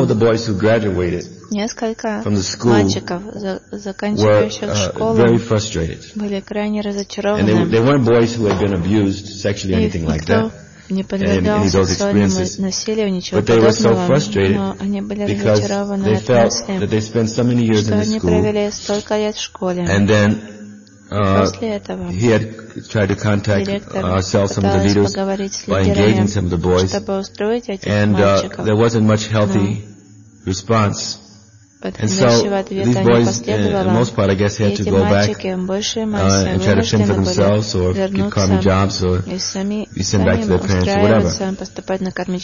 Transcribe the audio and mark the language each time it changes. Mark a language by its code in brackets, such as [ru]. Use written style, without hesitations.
[en] of the boys who graduated from the school were very frustrated. And they weren't boys who had been abused sexually or anything like that. [ru] Не подвергался сексуальному насилию, ничего подобного, но они были разочарованы от мысли, что они провели столько лет в школе. [en] He had tried to contact ourselves, some of the leaders, by engaging some of the boys, and there wasn't much healthy response. And so these boys, for the most part, I guess, had to go back and try to fend for themselves, or get karmic jobs, or be sent back to their parents, or whatever.